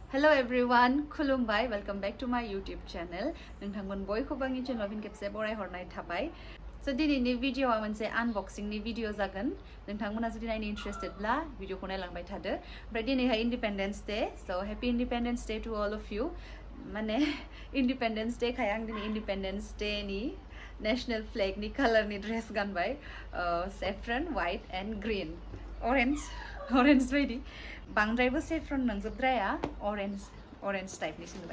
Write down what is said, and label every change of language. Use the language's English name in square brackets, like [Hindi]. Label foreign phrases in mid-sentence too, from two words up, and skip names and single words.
[English] Hello everyone, खुलुमबाय, welcome back to my YouTube channel. [Bodo] नोंथांमोन बयखौबो आंनि चेनेलाव फिन खेबसे बरायहरनाय थाबाय। So दिनैनि भिडिअआ मोनसे आनबक्सिंनि भिडिअ जागोन। नोंथांमोना जुदि नायनो इन्ट्रेस्टेडब्ला भिडिअखौ नायलांबाय थादो। ओमफ्राय दिनैहाय [English] Independence Day, so happy Independence Day to all of you. [Bodo] माने इन्डिपेन्डेन्स डे खाय आं दिनै इन्डिपेन्डेन्स डेनि [English] national flagनि [Bodo] कालारनि ड्रेस गानबाय, [English] saffron, white and green, orange [Bodo] बायदि। बांद्रायबो सेफ्रन नंजोबद्राया, अरेन्ज टाइपनि सिनबाय।